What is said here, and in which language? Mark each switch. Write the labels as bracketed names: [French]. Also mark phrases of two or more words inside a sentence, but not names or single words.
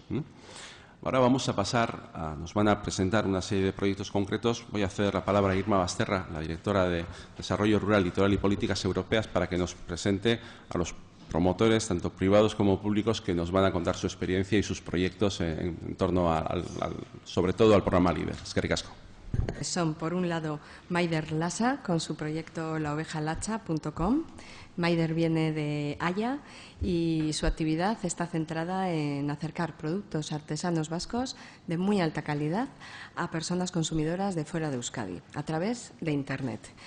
[Spanish] Ahora vamos a pasar nos van a presentar una serie de proyectos concretos. Voy a ceder la palabra a Irma Basterra, la directora de Desarrollo Rural, Litoral y Políticas Europeas, para que nos presente a los promotores, tanto privados como públicos, que nos van a contar su experiencia y sus proyectos en torno sobre todo al programa LEADER. [Basque] Eskerrik asko. [Spanish] Son, por un lado, Maider Lasa, con su proyecto laovejalacha.com. Maider viene de Haya y su actividad está centrada en acercar productos artesanos vascos de muy alta calidad a personas consumidoras de fuera de Euskadi, a través de Internet.